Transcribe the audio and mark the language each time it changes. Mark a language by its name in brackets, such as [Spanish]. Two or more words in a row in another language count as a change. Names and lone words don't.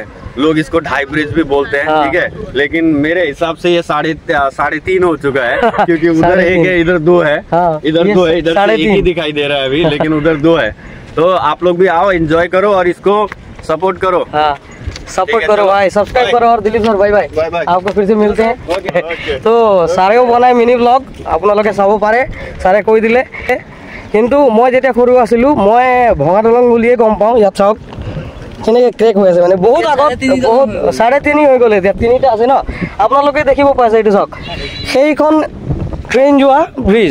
[Hindi] लोग इसको ढाई ब्रिज भी बोलते हैं, ठीक है। लेकिन मेरे हिसाब से ये 3.5 हो चुका है, क्योंकि उधर 1 है, इधर 2 है, इधर 2 है, इधर 1 ही दिखाई दे रहा है अभी, लेकिन उधर 2 है। तो आप लोग भी आओ, एंजॉय करो और इसको सपोर्ट करो। सपोर्ट करो भाई, सब्सक्राइब करो। और दिलीप सर बाय बाय, आपको फिर से मिलते हैं। [Assamese] तो सारेও বনাই [English] mini blog, [Assamese] আপোনালোকে চাব পাৰে, সাৰে কৈ দিলে। কিন্তু মই যেতিয়া সৰু আছিলোঁ, মই ভঙা দলং বুলিয়ে গম পাওঁ। ইয়াত চাওক কেনেকৈ ক্ৰেক হৈ আছে, মানে বহুত আগত, বহুত 3.5 হৈ গ'ল, এতিয়া 3টা আছে ন। আপোনালোকে দেখিব পাইছে, এইটো চাওক, সেইখন ট্ৰেইন যোৱা ব্ৰিজ।